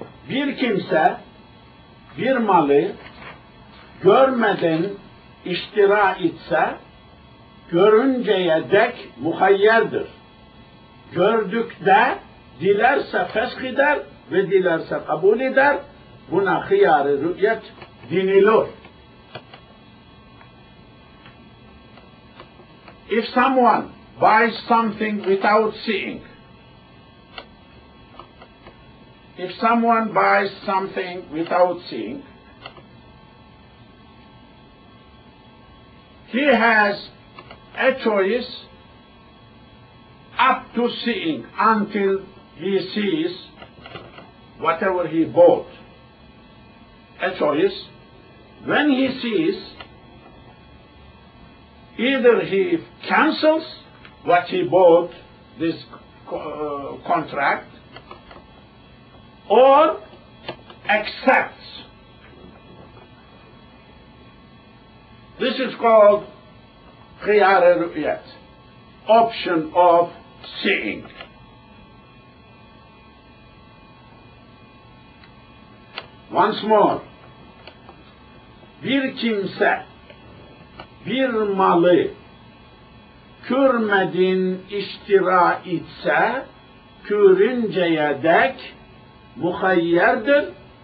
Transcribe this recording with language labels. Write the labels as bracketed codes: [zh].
[tr] Bir kimse bir malı görmeden iştira etse, görünceye dek muhayyerdir. Gördükte dilerse fesk eder ve dilerse kabul eder. Buna hıyar-ı rü'yet denilir. [en] If someone buys something without seeing, if someone buys something without seeing, he has a choice up to seeing until he sees whatever he bought. A choice. When he sees, either he cancels what he bought, this contract, or accepts. This is called khiyar ru'yat, option of seeing. Once more, [tr] bir kimse bir malı görmeden iştira etse, görünceye dek muhayyerdir.